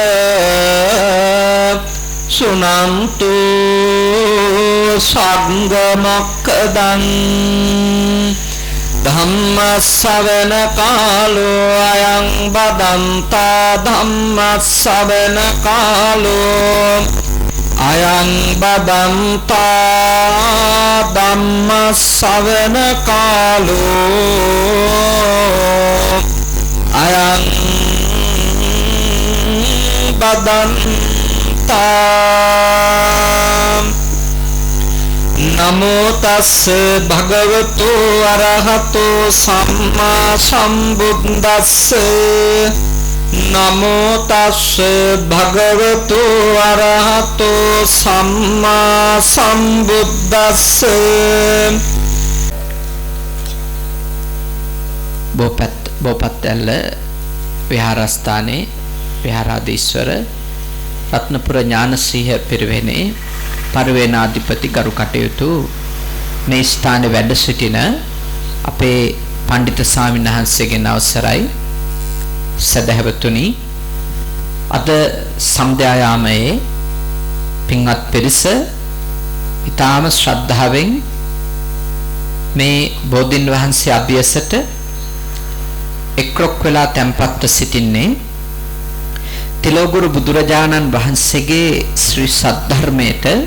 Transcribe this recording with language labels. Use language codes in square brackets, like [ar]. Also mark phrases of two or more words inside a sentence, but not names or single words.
[pi] සුනන්තු සංඝ මොක්ඛදං ධම්ම ශ්‍රවණ කාලෝ අයං බදන්තා ධම්ම ශ්‍රවණ කාලෝ අයං බදන්තා ධම්ම ශ්‍රවණ කාලෝ අයං බදන්තා නමෝ තස්ස භගවතු අරහතෝ සම්මා සම්බුද්දස්ස නමෝ තස්ස භගවතු අරහතෝ සම්මා සම්බුද්දස්ස. [si] බෝපත්ඇල්ල විහාරස්ථානයේ විහාරාධීශ්වර රත්නපුර ඥානසිංහ පිරිවෙනේ පරිවේනාධිපති ගරු කටයුතු මේ ස්ථානයේ වැඩ සිටින අපේ පඬිත ස්වාමීන් වහන්සේගෙන් අවසරයි සදහවතුනි අද සන්ධ්‍යා යාමයේ පින්වත් පිරිස ඊටාම ශ්‍රද්ධාවෙන් මේ බෝධින් වහන්සේ අභියසට එක්රොක් වෙලා තැන්පත්ව සිටින්නේ තිලෝගුරු බුදුරජාණන් වහන්සේගේ ශ්‍රී සද්ධර්මයට